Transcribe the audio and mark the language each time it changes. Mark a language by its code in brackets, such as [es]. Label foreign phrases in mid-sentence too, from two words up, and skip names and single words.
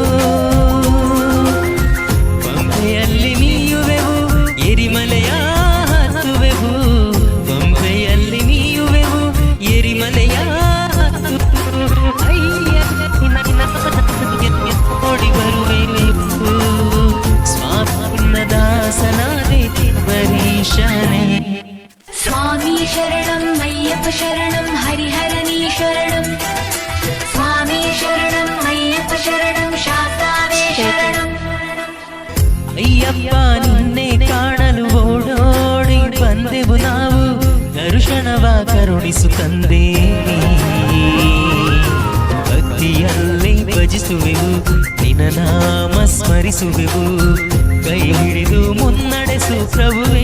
[kn] ಪಂಪೆಯಲ್ಲಿ ನೀಯುವೆವು, ಎರಿಮಲೆಯ ಹತ್ತುವೆವು, ಪಂಪೆಯಲ್ಲಿ ನೀಯುವೆವು, ಎರಿಮಲೆಯ ಓಡಿ ಬರುವೆವು. ಸ್ವಾಮಿನ ದಾಸನಾದೆ ಬರೀಶನೇ. [ml] സ്വാമി ശരണം അയ്യപ്പ ശരണം ഹരിഹരനേ ശരണം സ്വാമി ശരണം അയ്യപ്പ ശരണം ശാസ്താവേ ശരണം. [kn] ಅಯ್ಯಪ್ಪ ನಿನ್ನೆ ಕಾಣಲು ಓಡೋಡಿ ಬಂದೆವು ನಾವು, ದರ್ಶನವ ಕರುಣಿಸು ತಂದೆ. ಭಕ್ತಿಯಲ್ಲಿ ಭಜಿಸುವೆವು, ನಿನ್ನ ನಾಮ ಸ್ಮರಿಸುವೆವು, ಕೈ ಹಿಡಿದು ಮುನ್ನಡೆಸು ಪ್ರಭುವೇ.